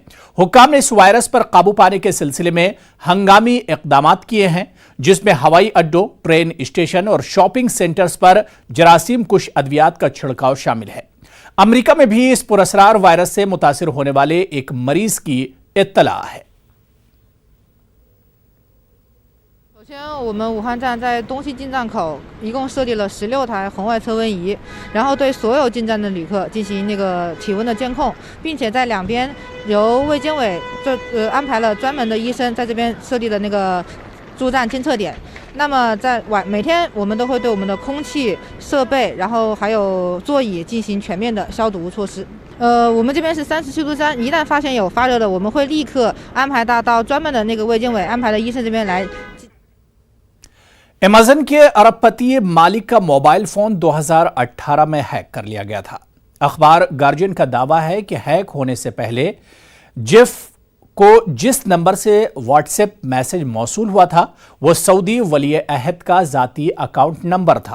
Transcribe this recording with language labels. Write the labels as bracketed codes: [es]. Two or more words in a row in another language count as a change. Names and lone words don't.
[ur] حکام نے اس وائرس پر قابو پانے کے سلسلے میں ہنگامی اقدامات کیے ہیں، جس میں ہوائی اڈوں, [en] train station [ur] اور [en] shopping centers [ur] پر جراثیم کش ادویات کا چھڑکاؤ شامل ہے. امریکہ میں بھی اس پراسرار وائرس سے متاثر ہونے والے ایک مریض کی اطلاع ہے. [zh] 首先，我们武汉站在东西进站口一共设立了16台红外测温仪，然后对所有进站的旅客进行那个体温的监控，并且在两边由卫健委安排了专门的医生在这边设立的那个驻站监测点。那么在每天我们都会对我们的空气设备，然后还有座椅进行全面的消毒措施。我们这边是37度3，一旦发现有发热的，我们会立刻安排到专门的那个卫健委安排的医生这边来。 [ur] ایمیزون کے ارب پتی مالک کا [en] mobile phone [ur] 2018 میں ہیک کر لیا گیا تھا. اخبار گارڈین کا دعویٰ ہے کہ ہیک ہونے سے پہلے جیف کو جس نمبر سے [en] WhatsApp message [ur] موصول ہوا تھا وہ سعودی ولی عہد کا ذاتی [en] account number [ur] تھا.